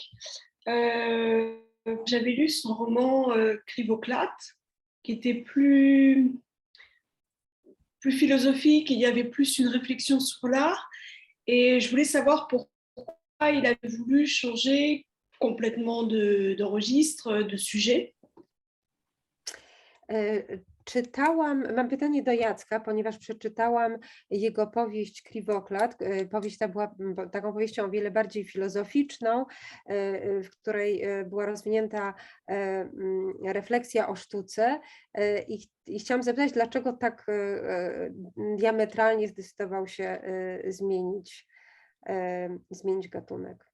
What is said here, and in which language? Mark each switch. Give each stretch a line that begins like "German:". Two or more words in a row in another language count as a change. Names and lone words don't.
French: J'avais lu son roman Krivoklat, qui était plus philosophique, il y avait plus une réflexion sur l'art. Et je voulais savoir pourquoi il avait voulu changer complètement de registre, de sujet.
Polish: Mam pytanie do Jacka, ponieważ przeczytałam jego powieść Krivoklat. Powieść ta była taką powieścią o wiele bardziej filozoficzną, w której była rozwinięta refleksja o sztuce i chciałam zapytać, dlaczego tak diametralnie zdecydował się zmienić gatunek.